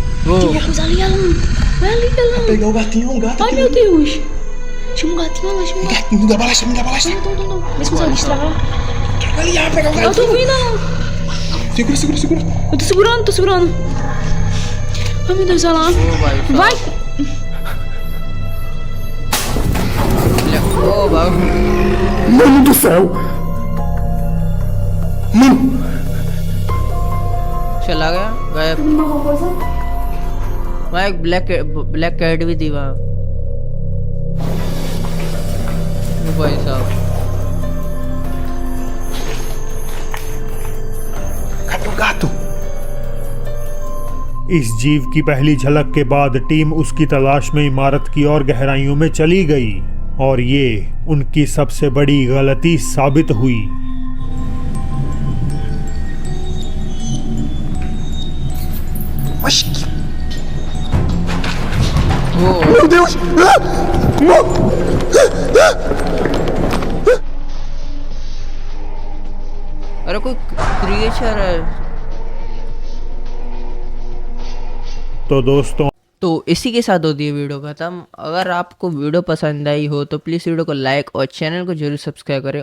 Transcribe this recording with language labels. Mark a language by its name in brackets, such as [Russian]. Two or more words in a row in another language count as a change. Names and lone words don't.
[Portuguese] Tivemos ali ela. Vai ali ela. Pegar o gatinho, um gato Ai aqui. meu Deus. Tinha um gatinho lá, tinha um gato. Gatinho da balacha, me dá balacha. Não. Vê se consegue destravar. Troca ali, pegar o Eu gato. tô vindo, ela. Segura. Eu tô segurando. Ai meu Deus, olha lá. [Hindi] ओ भाई साहब। [Portuguese] Vai. [Hindi] ओ बाबू। [Portuguese] Mano do céu. Mano. [Hindi] चला गया गायब। वहाँ एक [English] black cat [Hindi] भी थी वहाँ। ओ भाई साहब। [Portuguese] Cadê o gato? [Hindi] इस जीव की पहली झलक के बाद टीम उसकी तलाश में इमारत की और गहराइयों में चली गई और ये उनकी सबसे बड़ी गलती साबित हुई। [Portuguese] Oxi, que... ओ Meu Deus! Ah! Não! [Hindi] अरे कोई क्रिएचर है। तो दोस्तों, तो इसी के साथ होती है वीडियो खत्म। अगर आपको वीडियो पसंद आई हो तो प्लीज़ वीडियो को लाइक और चैनल को जरूर सब्सक्राइब करें।